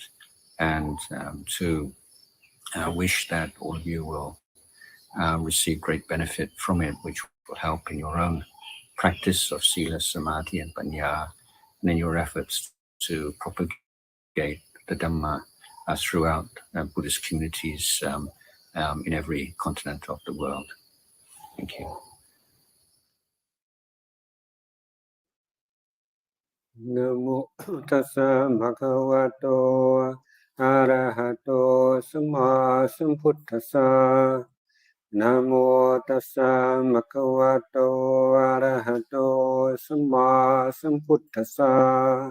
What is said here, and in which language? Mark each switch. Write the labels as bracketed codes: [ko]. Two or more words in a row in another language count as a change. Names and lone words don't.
[en] and to wish that all of you will receive great benefit from it, which will help in your own practice of sila, samadhi, and panya, and in your efforts to propagate the Dhamma throughout Buddhist communities in every continent of the world. Thank you. [pi] Namo tassa bhagavato arahato samma sambuddhassa. Namo tassa bhagavato arahato samma sambuddhassa.